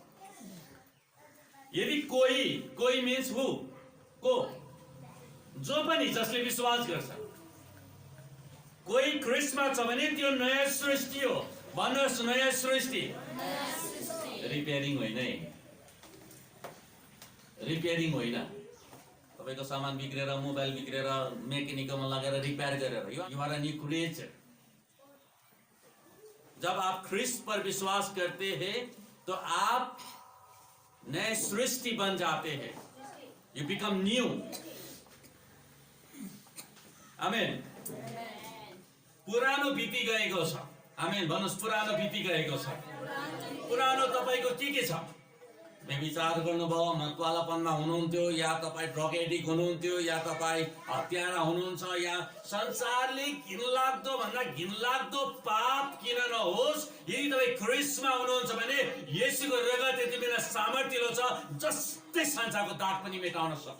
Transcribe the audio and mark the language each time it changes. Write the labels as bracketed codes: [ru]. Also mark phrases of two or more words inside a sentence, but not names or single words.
[ne] यदि कोही [en] means who, [ne] को, जो पनि जसले विश्वास गर्छ, कोही ख्रिस्टमा छ भने त्यो नयाँ सृष्टि हो। भन्नुहोस् नयाँ सृष्टि। रिपेयरिङ होइन है, रिपेयरिङ होइन। तपाईको सामान बिग्रेर, मोबाइल बिग्रेर मेकेनिकमा लगेर रिपेयर गरेर, [en] You are a new creature. [hi] जब आप ख्रिस्ट पर विश्वास करते हैं तो आप नए सृष्टि बन जाते हैं। [en] You become new. आमेन। [ne] पुरानो बिति गएको छ। आमेन भन्नुहोस्, पुरानो बिति गएको छ। पुरानो तपाईको के छ? व्यभिचार गर्नुभयो, मतवालापनमा हुनुहुन्थ्यो, या तपाईँ [en] drug addict [ne] हुनुहुन्थ्यो, या तपाईँ हत्यारा हुनुहुन्छ, या संसारले घिनलाग्दो भन्दा घिनलाग्दो पाप किन नहोस्, यदि तपाईँ ख्रिस्टमा हुनुहुन्छ भने येशूको रगत यति बिना सामर्थ्यलो छ जस्तै संसारको दाग पनि मेटाउन सक्छ।